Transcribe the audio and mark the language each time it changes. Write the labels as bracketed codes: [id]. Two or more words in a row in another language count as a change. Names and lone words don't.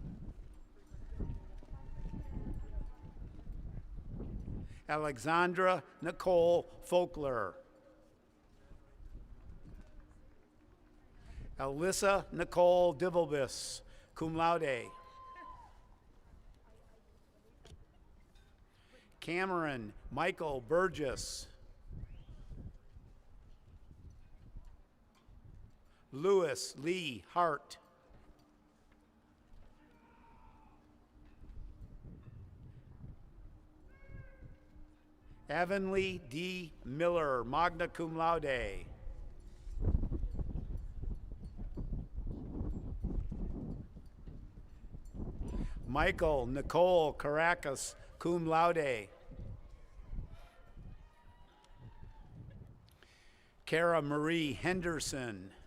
[en] Alexandra Nicole Folkler. Alyssa Nicole Divelbus, [la] cum laude. [en] Cameron Michael Burgess. Lewis Lee Hart. Avonlea D. Miller, [la] magna cum laude. [en] Michael Nicole Caracas, [la] cum laude. [en] Cara Marie Henderson.